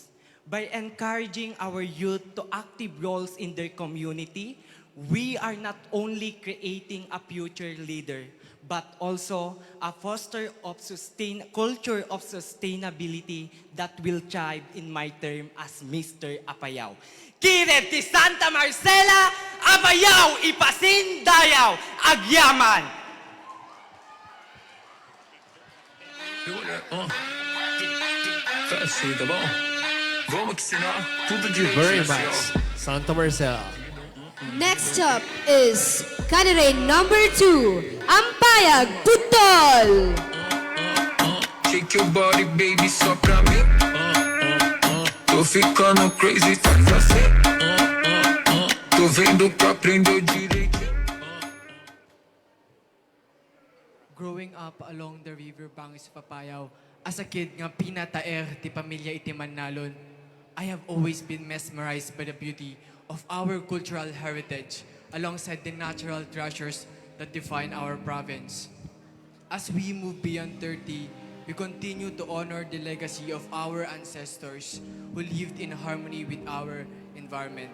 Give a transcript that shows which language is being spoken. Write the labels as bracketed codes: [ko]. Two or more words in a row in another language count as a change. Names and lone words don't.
[en] By encouraging our youth to active roles in their community, we are not only creating a future leader, but also a foster of culture of sustainability that will thrive in my term as Mr. Apayao. [ilo] Kired ti Santa Marcela, Apayao, Ipasin, Dayag, Agyaman! [en] Very much, Santa Marcela. Next up is candidate number 2, Ampayag Putol. Shake your body, baby, [pt] só pra mim. Tô ficando crazy, faz assim. Tô vendo que aprendeu direitinho. [en] Growing up along the riverbanks of Apayao, as a kid [ilo] nga pinataer ti pamilya iti Manalon, [en] I have always been mesmerized by the beauty of our cultural heritage alongside the natural treasures that define our province. As we move beyond 30, we continue to honor the legacy of our ancestors who lived in harmony with our environment.